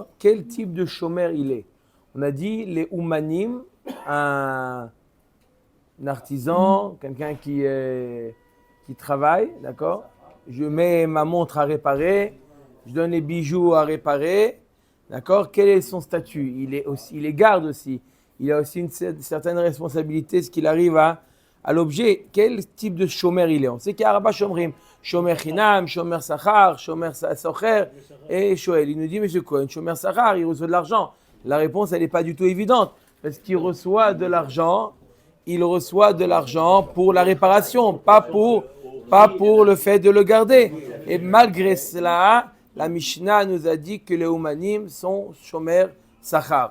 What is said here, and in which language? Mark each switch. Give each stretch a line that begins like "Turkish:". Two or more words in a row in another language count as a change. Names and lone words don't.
French: Quel type de Shomer il est? On a dit les Oumanim, un artisan, quelqu'un qui travaille, d'accord? Je mets ma montre à réparer, je donne les bijoux à réparer, d'accord? Quel est son statut? Il est garde aussi. Il a aussi une certaine responsabilité, ce qu'il arrive à l'objet. Quel type de shomer il est? On sait qu'il y a
Hebrew: רבה שומרים, שומר חינם, שומר שכר, שומר שוכר
French: et shoel. Il nous dit, monsieur Cohen,
Hebrew: שומר שכר,
French: il reçoit de l'argent. La réponse, elle n'est pas du tout évidente, parce qu'il reçoit de l'argent, pour la réparation, pas pour le fait de le garder. Et malgré cela, la Mishnah nous a dit que les Oumanim sont
Hebrew: שומר שכר.